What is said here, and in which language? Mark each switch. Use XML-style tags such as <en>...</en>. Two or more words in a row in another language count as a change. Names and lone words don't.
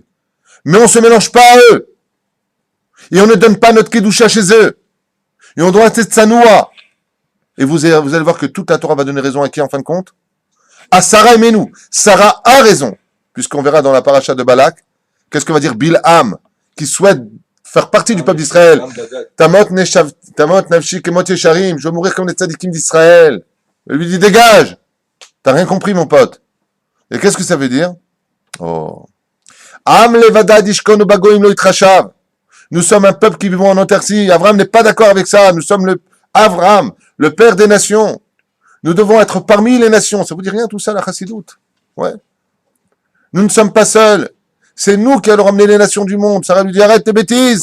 <fr>Mais on ne se mélange pas à eux. Et on ne donne pas notre Kedusha chez eux. Et on doit rester Tsanoua. Et vous allez voir que toute la Torah va donner raison à qui en fin de compte? À Sarah et Menou. Sarah a raison. Puisqu'on verra dans la paracha de Balak, qu'est-ce que va dire Bilham, qui souhaite faire partie du peuple d'Israël.</fr> <he>תמות נפשי מות ישרים.</he> <fr>Je veux mourir comme les tzadikim d'Israël. Elle lui dit, dégage. T'as rien compris, mon pote. Et qu'est-ce que ça veut dire? Oh.</fr> <he>עם לבדד ישכון ובגוים לא יתחשב.</he> <fr>Nous sommes un peuple qui vivons en autarcie. Abraham n'est pas d'accord avec ça. Nous sommes Abraham, le père des nations. Nous devons être parmi les nations. Ça vous dit rien tout ça, la chassidoute? Ouais. Nous ne sommes pas seuls. C'est nous qui allons ramener les nations du monde. Sarah lui dit, arrête tes bêtises.</fr>